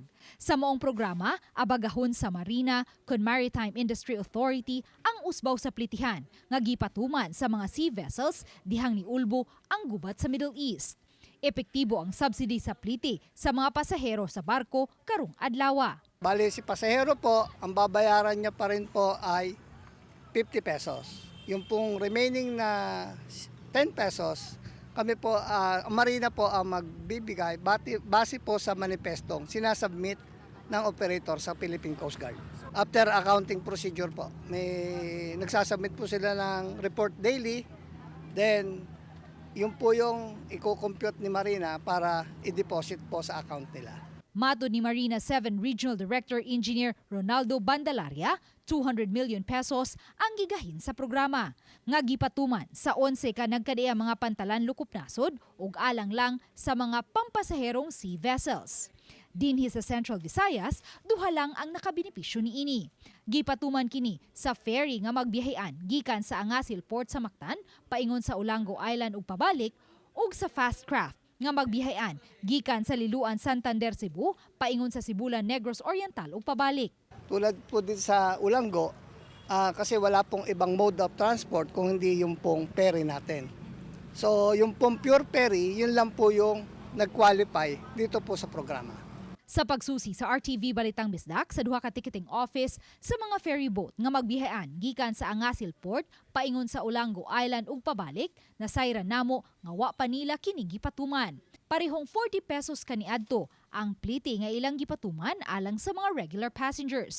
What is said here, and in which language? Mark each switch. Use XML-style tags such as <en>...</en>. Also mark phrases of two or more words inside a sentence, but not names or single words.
<ceb>Sa moong programa, abagahon sa Marina kun Maritime Industry Authority ang usbaw sa plitihan nga gipatuman sa mga</ceb> <en>sea vessels</en> <ceb>dihang niulbo ang gubat sa Middle East. Epektibo ang subsidy sa pliti sa mga pasahero sa barko karong adlaw.</ceb> <tl>Bali si pasahero po, ang babayaran niya pa rin po ay 50 pesos. Yung pong remaining na 10 pesos, kami po, ang Marina po ang magbibigay base po sa manifestong sinasubmit ng operator sa Philippine Coast Guard.</tl> <en>After accounting procedure</en> <tl>po, may nagsasubmit po sila ng</tl> <en>report daily,</en> <tl>then yun po yung i-compute ni Marina para i-deposit po sa account nila.</tl> <ceb>Matod ni Marina 7 Regional Director Engineer Ronaldo Bandalaria, 200 million pesos ang gigahin sa programa. Nga gipatuman sa 11 ka nagkadea mga pantalan lukop nasod ug alang lang sa mga pampasaherong</ceb> <en>sea vessels.</en> <ceb>Dinhi sa Central Visayas, duha lang ang nakabenepisyo niini. Gipatuman kini sa ferry nga magbiyahean gikan sa Angasil Port sa Mactan paingon sa Olango Island ug pabalik ug sa Fast Craft nga magbiyahean gikan sa Liluan Santander Cebu paingon sa Sibulan Negros Oriental ug pabalik.</ceb> <tl>Tulad po din sa Ulango, kasi wala pong ibang</tl> <en>mode of transport</en> <tl>kung hindi yung pong ferry natin. So yung pong</tl> <en>pure ferry,</en> <tl>yun lang po yung nag-qualify dito po sa programa.</tl> <ceb>Sa pagsusi sa RTV Balitang Bisdak sa duha ka</ceb> <en>ticketing office</en> <ceb>sa mga</ceb> <en>ferry boat</en> <ceb>nga magbiyahean gikan sa Angasil Port paingon sa Olango Island ug pabalik, nasayran namo nga wa pa nila kini gipatuman. Parehong 40 pesos kaniadto ang plite nga ilang gipatuman alang sa mga</ceb> <en>regular passengers.</en>